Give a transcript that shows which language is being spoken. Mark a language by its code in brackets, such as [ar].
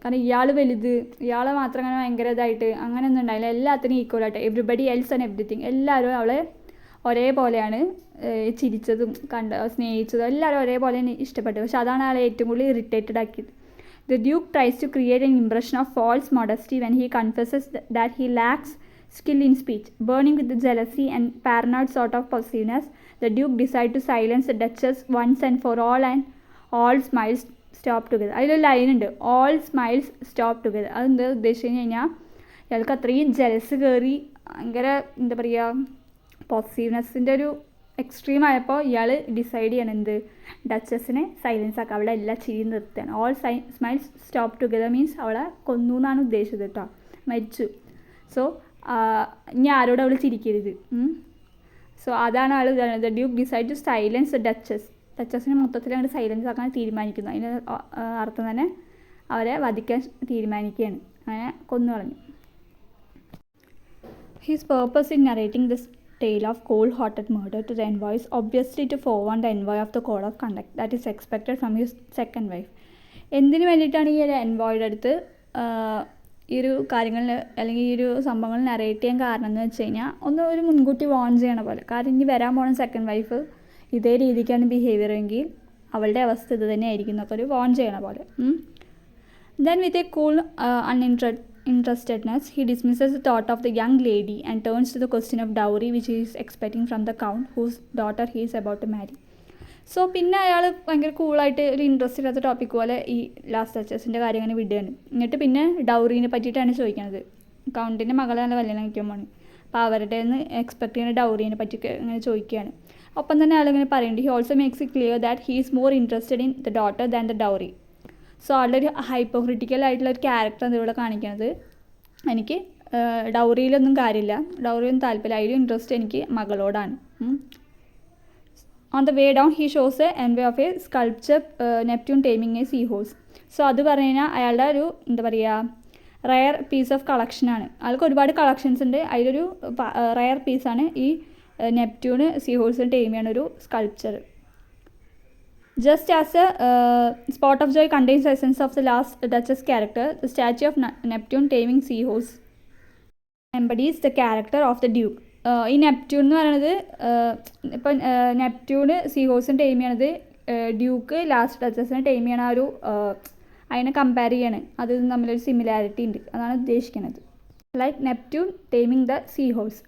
[ml] കാരണം ഇയാൾ വലുത്, ഇയാളെ മാത്രം അങ്ങനെ ഭയങ്കര ഇതായിട്ട് അങ്ങനെയൊന്നും ഉണ്ടായില്ല. എല്ലാത്തിനും ഈക്വലായിട്ട് [en] Everybody else and everything. [ml] എല്ലാവരും അവളെ ഒരേപോലെയാണ് ചിരിച്ചതും സ്നേഹിച്ചതും എല്ലാവരും ഒരേപോലെ ഇഷ്ടപ്പെട്ടു. പക്ഷെ അതാണ് ആളെ ഏറ്റവും കൂടുതൽ ഇറിറ്റേറ്റഡ് ആക്കിയത്. [en] The Duke tries to create an impression of false modesty when he confesses that he lacks skill in speech. Burning with the jealousy and paranoid sort of possessiveness, the Duke decides to silence the Duchess once and for all, and all smiles stop together. [ml] അതിലൊരു ലൈനുണ്ട്, [en] all smiles stop together. [ml] അതെന്താ ഉദ്ദേശിച്ച് കഴിഞ്ഞാൽ ഇയാൾക്ക് അത്രയും jealous കയറി ഭയങ്കര എന്താ പറയുക പോസിറ്റീവ്നെസ്സിൻ്റെ ഒരു എക്സ്ട്രീം ആയപ്പോൾ ഇയാൾ ഡിസൈഡ് ചെയ്യണം എന്ത്, ഡച്ചസിനെ സൈലൻസ് ആക്കുക, അവളെ എല്ലാ ചിരി നിർത്തുകയാണ്. [en] all smiles stop together means [ml] അവളെ കൊന്നു എന്നാണ് ഉദ്ദേശിച്ചത് കേട്ടോ, മരിച്ചു. സോ ഇനി ആരോട് അവൾ ചിരിക്കരുത്. സോ അതാണ് [en] ആൾ the duke decide to silence the [ml] ഡച്ചസിനെ മൊത്തത്തിൽ അങ്ങോട്ട് സൈലൻസ് ആക്കാൻ തീരുമാനിക്കുന്നു. അതിൻ്റെ അർത്ഥം തന്നെ അവരെ വധിക്കാൻ തീരുമാനിക്കുകയാണ്, അങ്ങനെ കൊന്നു കളഞ്ഞു. [en] His purpose in narrating this tale of cold-hearted murder to the envoy is obviously to forewarn the envoy of the code of conduct that is expected from his second wife. [ml] എന്തിനു വേണ്ടിയിട്ടാണ് ഈ ഒരു എൻവോയുടെ അടുത്ത് ഈ ഒരു കാര്യങ്ങളിൽ അല്ലെങ്കിൽ ഈ ഒരു സംഭവങ്ങൾ നറേറ്റ് ചെയ്യാൻ കാരണം എന്ന് വെച്ച് കഴിഞ്ഞാൽ ഒരു മുൻകൂട്ടി വാൺ ചെയ്യണ പോലെ. കാരണം ഇനി വരാൻ പോണ സെക്കൻഡ് വൈഫ് ഇതേ രീതിക്കാണ് ബിഹേവിയർ എങ്കിൽ അവളുടെ അവസ്ഥ ഇത് തന്നെ ആയിരിക്കും എന്നൊക്കെ ഒരു വാൺ ചെയ്യണ പോലെ. [en] Then with a cool uninterestedness, he dismisses the thought of the young lady and turns to the question of dowry which he is expecting from the count whose daughter he is about to marry. [ml] So പിന്നെ അയാൾ ഭയങ്കര കൂളായിട്ട് ഒരു interest ഇല്ലാത്ത topic പോലെ ഈ last ഡച്ചസിൻ്റെ കാര്യം അങ്ങനെ വിടുകയാണ്. എന്നിട്ട് പിന്നെ ഡൗറീനെ പറ്റിയിട്ടാണ് ചോദിക്കുന്നത്. കൗണ്ടിൻ്റെ മകളെ നല്ല കല്യാണം കഴിക്കാൻ പോകണം, അപ്പോൾ അവരുടെ നിന്ന് എക്സ്പെക്ട് ചെയ്യുന്ന ഡൗറീനെ പറ്റി ഇങ്ങനെ ചോദിക്കുകയാണ്. ഒപ്പം തന്നെ അയാളിങ്ങനെ പറയുന്നുണ്ട്, [en] He also makes it clear that he is more interested in the daughter than the dowry. [ml] So ആളുടെ ഒരു ഹൈപ്പോക്രിറ്റിക്കൽ ആയിട്ടുള്ള ഒരു ക്യാരക്ടർ ഇവിടെ കാണിക്കുന്നത്, എനിക്ക് ഡൗറിയിലൊന്നും കാര്യമില്ല, ഡൗറിയൊന്നും താല്പര്യം, അതിലും ഇൻട്രസ്റ്റ് എനിക്ക് മകളോടാണ്. [en] On the way down he shows a envy of a sculpture Neptune taming a seahorse. [ml] So അത് പറഞ്ഞു കഴിഞ്ഞാൽ അയാളുടെ ഒരു എന്താ പറയുക റയർ പീസ് ഓഫ് കളക്ഷനാണ്. ആൾക്ക് ഒരുപാട് കളക്ഷൻസ് ഉണ്ട്, അതിലൊരു റയർ പീസാണ് ഈ നെപ്റ്റ്യൂണ് സീഹോഴ്സിന് ടൈം ചെയ്യണ ഒരു sculpture. [en] Just as a spot of joy contains the essence of the last Duchess character, the statue of Neptune taming seahorse embodies the character of the Duke. [ml] ഈ നെപ്റ്റ്യൂൺ എന്ന് പറയുന്നത് ഇപ്പം നെപ്റ്റ്യൂണ് സീഹോഴ്സിന് ടൈം ചെയ്യണത് Duke last ഡച്ചസിനെ time ചെയ്യണ ആ ഒരു അതിനെ compare ചെയ്യാണ്. അത് തമ്മിലൊരു സിമിലാരിറ്റി ഉണ്ട്, അതാണ് ഉദ്ദേശിക്കുന്നത്. [en] Like Neptune taming the seahorse.